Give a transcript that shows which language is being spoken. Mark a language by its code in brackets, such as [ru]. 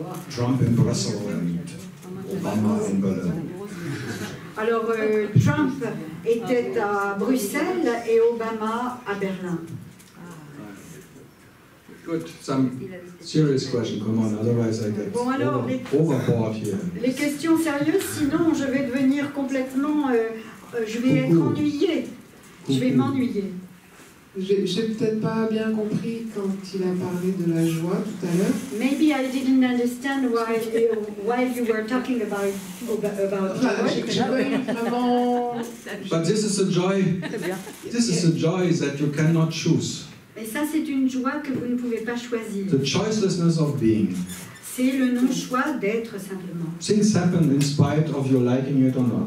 [en] Trump in Brussels and Obama in Berlin. [fr] Alors, Trump était à Bruxelles et Obama à Berlin. [en] Good. Some serious question. Come on, otherwise I get [fr] Bon, alors, [en] overboard here. [fr] Les questions sérieuses, sinon je vais devenir complètement... je vais être ennuyée. Je vais m'ennuyer. J'ai peut-être pas bien compris quand il a parlé de la joie tout à l'heure. [en] Maybe I didn't understand why you were talking about [fr] J'ai pas eu vraiment... [en] But this is a joy. This is a joy that you cannot choose. [fr] Et ça, c'est une joie que vous ne pouvez pas choisir. [en] The choicelessness of being. [fr] C'est le non-choix d'être simplement. [en] Things happen in spite of your liking it or not.